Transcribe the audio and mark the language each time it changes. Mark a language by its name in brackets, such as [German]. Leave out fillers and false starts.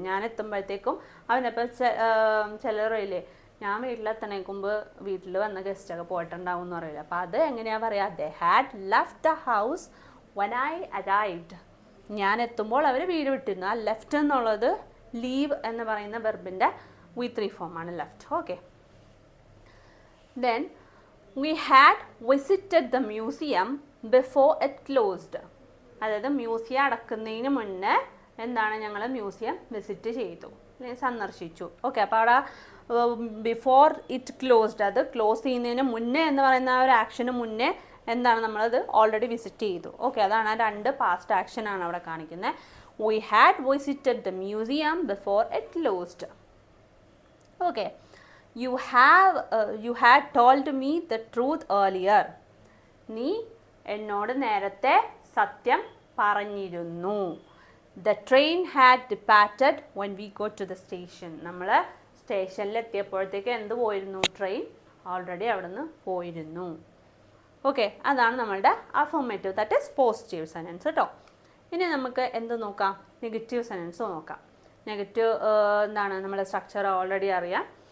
[Malayalam] ഞാൻ എത്തുമ്പോഴത്തേക്കും അവനപ്പോൾ ചിലറില്ലേ, ഞാൻ വീട്ടിലെത്തണേക്കുമ്പ് വീട്ടിൽ വന്ന ഗസ്റ്റൊക്കെ പോയിട്ടുണ്ടാവും എന്ന് പറയില്ല. അപ്പോൾ അത് എങ്ങനെയാണ് പറയുക, [English] They had left the house when I arrived. [Malayalam] ഞാൻ എത്തുമ്പോൾ അവർ വീട് വിട്ടിരുന്നു. ആ ലെഫ്റ്റ് എന്നുള്ളത് ലീവ് എന്ന് പറയുന്ന വെർബിൻ്റെ V3 ഫോമാണ് left. [English] Okay, then we had visited the museum before it closed. [Malayalam] അതായത് മ്യൂസിയം അടക്കുന്നതിന് മുന്നേ എന്താണ്, ഞങ്ങൾ മ്യൂസിയം വിസിറ്റ് ചെയ്തു, സന്ദർശിച്ചു. ഓക്കെ, അപ്പോൾ അവിടെ [English] before it closed, [Malayalam] അത് ക്ലോസ് ചെയ്യുന്നതിന് മുന്നേ എന്ന് പറയുന്ന ആ ഒരു ആക്ഷന് മുന്നേ എന്താണ്, നമ്മളത് ഓൾറെഡി വിസിറ്റ് ചെയ്തു. ഓക്കെ, അതാണ് ആ രണ്ട് പാസ്റ്റ് ആക്ഷനാണ് അവിടെ കാണിക്കുന്നത്. [English] we had visited the museum before it closed. Okay, you had told me the truth earlier. [Malayalam] നീ എന്നോട് നേരത്തെ സത്യം പറഞ്ഞിരുന്നു. [English] The train had departed when we got to the station. [Malayalam] നമ്മൾ സ്റ്റേഷനിൽ എത്തിയപ്പോഴത്തേക്ക് എന്ത് പോയിരുന്നു, ട്രെയിൻ ഓൾറെഡി അവിടെ നിന്ന് പോയിരുന്നു. ഓക്കെ, അതാണ് നമ്മളുടെ affirmative, [English] that is positive sentence [Malayalam] കേട്ടോ. ഇനി നമുക്ക് എന്ത് നോക്കാം, നെഗറ്റീവ് സെൻറ്റൻസ് നോക്കാം. നെഗറ്റീവ് എന്താണ്, നമ്മുടെ സ്ട്രക്ചർ ഓൾറെഡി അറിയാം.